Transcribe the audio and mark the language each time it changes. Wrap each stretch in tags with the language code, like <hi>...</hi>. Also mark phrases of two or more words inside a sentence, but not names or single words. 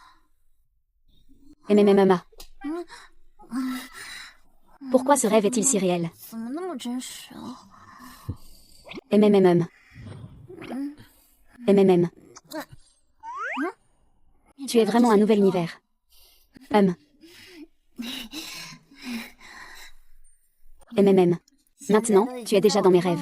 <fr>Pourquoi ce rêve est-il si réel?</fr> <zh>怎么那么真实啊？</zh> <fr>Tu es vraiment un nouvel univers. Maintenant, tu es déjà dans mes rêves.</fr>